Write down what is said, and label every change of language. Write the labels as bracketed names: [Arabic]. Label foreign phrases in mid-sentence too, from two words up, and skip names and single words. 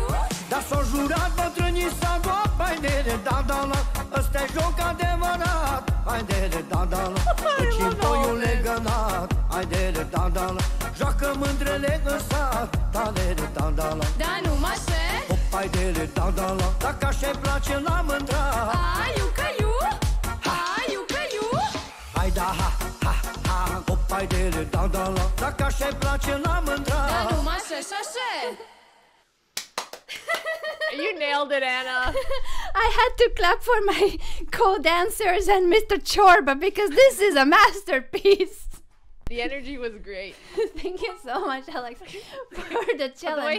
[Romanian] Dar s-o jurat bătrânii s-a luat, hai dele dandala. Ăsta-i joc adevărat, hai dele dandala. Pe cimpoiul legănat, hai dele dandala. Joacă mândrele în sat, hai dele dandala. Dar nu mă șer. Hai dele dandala. Dacă așa-i place la mândra. Hai, iucă-iu. Hai, iucă-iu. Hai da, ha, ha, ha. Hai dele dandala. Dacă așa-i place la mândra. Dar nu mă șer și așa. [English] You nailed it, Anna. I had to clap for my co-dancers and Mr. Chorba because this is a masterpiece. The energy was great. Thank you so much, Alex, for the The way challenge.